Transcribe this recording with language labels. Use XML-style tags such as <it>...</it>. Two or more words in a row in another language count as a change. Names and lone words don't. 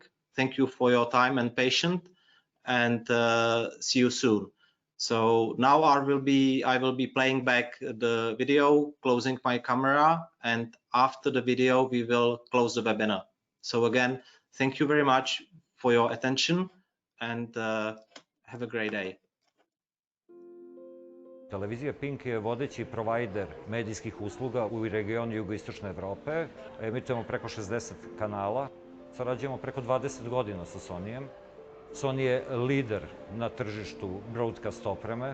<en>Thank you for your time and patience, and see you soon. So now I will be playing back the video, closing my camera, and after the video we will close the webinar. So again, thank you very much for your attention, and have a great day.</en> <sr>Televizija Pink je vodeći provajder medijskih usluga u regionu jugoistočne Evrope. Emitujemo preko 60 kanala. Sarađujemo preko 20 godina sa Sonyjem. Sony je lider na tržištu broadcast opreme.</sr>